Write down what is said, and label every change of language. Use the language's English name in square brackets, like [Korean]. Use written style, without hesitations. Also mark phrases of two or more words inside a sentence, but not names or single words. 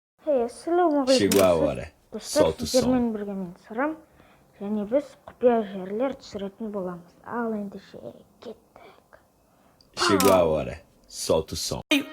[Portuguese] Chegou a hora. Solta o som. [Kazakh] Сіздермен бірге мен Сырым, және біз құпия жерлер түсіретін боламыз. Ал ендеше кеттік. [Portuguese] Chegou a hora. Solta o som.